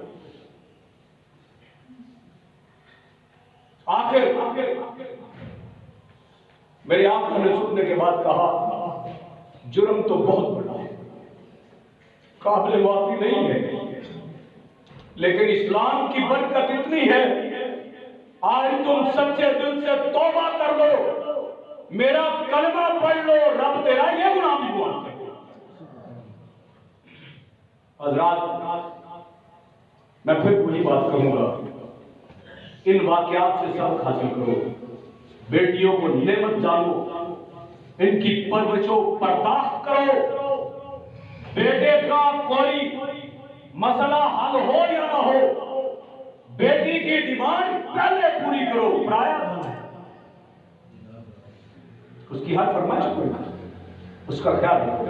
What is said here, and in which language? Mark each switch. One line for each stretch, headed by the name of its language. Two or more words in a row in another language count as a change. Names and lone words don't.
Urdu: آخر میرے آقا نے سننے کے بعد کہا جرم تو بہت بڑا ہے، قابل معافی نہیں ہے، لیکن اسلام کی برکت اتنی ہے، آج تم سچے دل سے توبہ کر لو، میرا کلمہ پڑھ لو، رب تیرا یہ گناہ بھی معاف کر دے۔ حضرات میں پھر وہی بات کہوں گا، ان واقعات سے سبق حاصل کرو، بیٹیوں کو نعمت جانو، ان کی پرورش و پرداخت کرو، بیٹے کا کوئی مسئلہ حل ہو یا نہ ہو، بیٹی کی ڈیمانڈ پہلے پوری کرو، پرایا دھن ہے، اس کی ہر فرمائش پوری کرو، اس کا خیال رکھو۔